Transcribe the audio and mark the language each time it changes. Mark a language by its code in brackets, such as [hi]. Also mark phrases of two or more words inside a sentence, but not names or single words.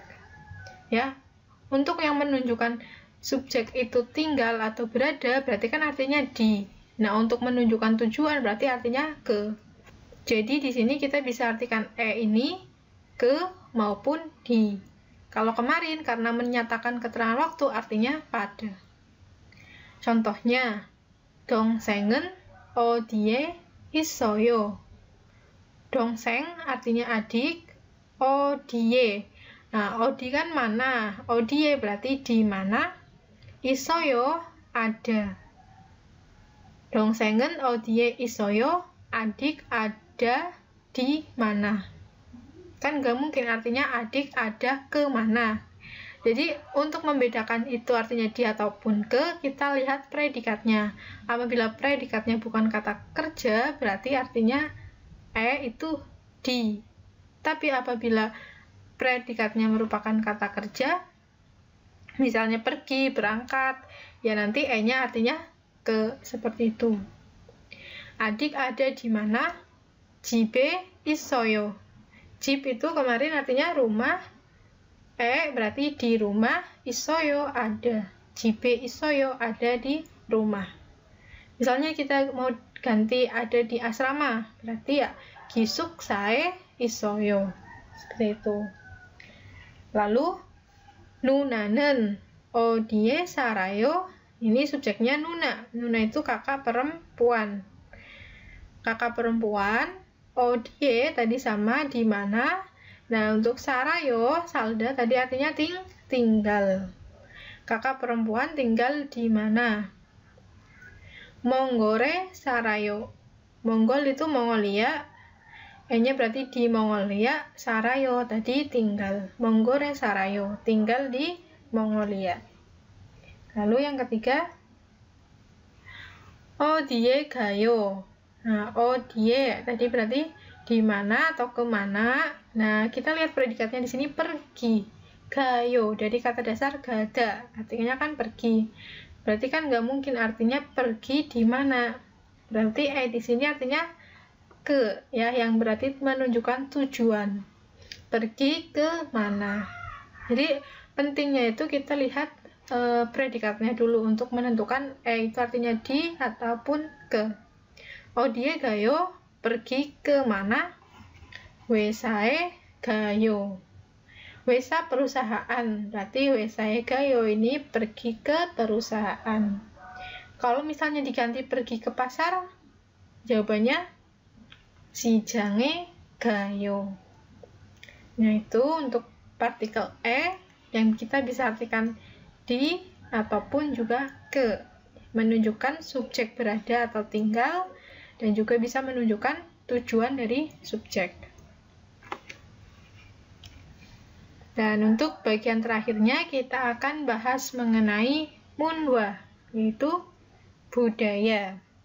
[id] Ya, untuk yang menunjukkan subjek itu tinggal atau berada, berarti kan artinya di. Nah, untuk menunjukkan tujuan berarti artinya ke. Jadi di sini kita bisa artikan ini ke maupun di. Kalau kemarin karena menyatakan keterangan waktu artinya pada. Contohnya, [ko] 동생은 어디에 있어요? [id] 동생 artinya adik, 어디에. Nah, 어디 kan mana, 어디에 berarti di mana, 있어요 ada. [ko] 동생은 어디에 있어요? [id] Adik ada di mana. Kan gak mungkin artinya adik ada ke mana. Jadi untuk membedakan itu artinya di ataupun ke, kita lihat predikatnya. Apabila predikatnya bukan kata kerja, berarti artinya itu di. Tapi apabila predikatnya merupakan kata kerja, misalnya pergi, berangkat, ya nanti nya artinya ke, seperti itu. Adik ada di mana? [ko] 집에 있어요. [id] 집 itu kemarin artinya rumah, berarti di rumah, 있어요 ada. [ko] 집에 있어요 [id] ada di rumah. Misalnya kita mau ganti ada di asrama, berarti ya [ko] 기숙사에 있어요. [id] Seperti itu. Lalu [ko] 누나는 어디에 살아요? [id] Ini subjeknya Nuna. Nuna itu kakak perempuan. Kakak perempuan, 어디에 tadi sama di mana. Nah, untuk Sarayo, Salda tadi artinya tinggal. Kakak perempuan tinggal di mana? [ko] Monggol에 살아요. [id] Monggol itu Mongolia. nya berarti di Mongolia. Sarayo tadi tinggal. [ko] Monggol에 살아요. [id] Tinggal di Mongolia. Lalu yang ketiga, [ko] 어디에 가요? [id] Nah, 어디에 tadi berarti di mana atau ke mana. Nah, kita lihat predikatnya di sini pergi. Gayo dari kata dasar gada, artinya kan pergi. Berarti kan nggak mungkin artinya pergi di mana. Berarti di sini artinya ke, ya, yang berarti menunjukkan tujuan. Pergi ke mana. Jadi pentingnya itu kita lihat predikatnya dulu untuk menentukan itu artinya di ataupun ke. [ko] 어디에 가요? [id] pergi ke mana? [ko] 회사에 가요. [id] 회사 perusahaan, berarti [ko] 회사에 가요 [id] ini pergi ke perusahaan. Kalau misalnya diganti pergi ke pasar, jawabannya [ko] 시장에 가요. [id] Nah, itu untuk partikel yang kita bisa artikan di ataupun juga ke, menunjukkan subjek berada atau tinggal, dan juga bisa menunjukkan tujuan dari subjek. Dan untuk bagian terakhirnya kita akan bahas mengenai munwa, yaitu budaya.